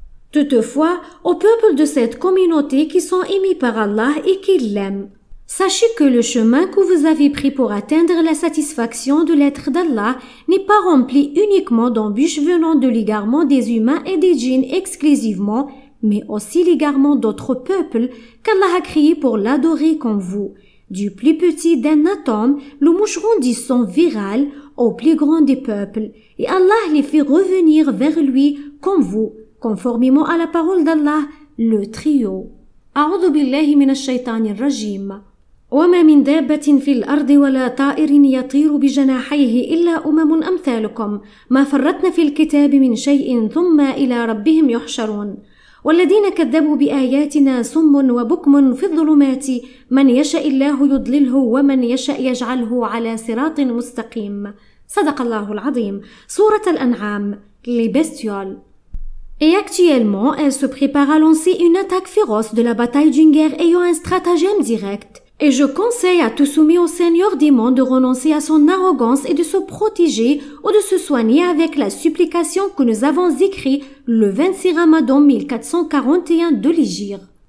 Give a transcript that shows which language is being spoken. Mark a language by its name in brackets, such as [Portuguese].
[French] Toutefois, au peuple de cette communauté qui sont aimés par Allah et qui l'aiment, sachez que le chemin que vous avez pris pour atteindre la satisfaction de l'être d'Allah n'est pas rempli uniquement d'embûches venant de l'égarement des humains et des djinns exclusivement, mais aussi l'égarement d'autres peuples qu'Allah a créés pour l'adorer comme vous. Du plus petit d'un atome, le moucheron du sang viral, au plus grand des peuples, et Allah les fait revenir vers lui comme vous, conformément à la parole d'Allah, le trio. [Arabic] أعوذ بالله من الشيطان الرجيم. وما من دابة في الأرض ولا طائر يطير بجناحيه إلا أمثالكم ما فرطنا في الكتاب من شيء ثم إلى ربهم يحشرون والذين كذبوا بآياتنا صم وبكم في الظلمات من يشاء الله يضلله ومن يشاء يجعله على صراط مستقيم صدق الله العظيم [French] Sourate al-An'am, les bestioles. Et actuellement, elle se prépare à lancer une attaque féroce de la bataille d'une guerre ayant un stratagème direct. Et je conseille à tout soumis au Seigneur des mondes de renoncer à son arrogance et de se protéger ou de se soigner avec la supplication que nous avons écrite le 26 Ramadan 1441 de l'Hégire.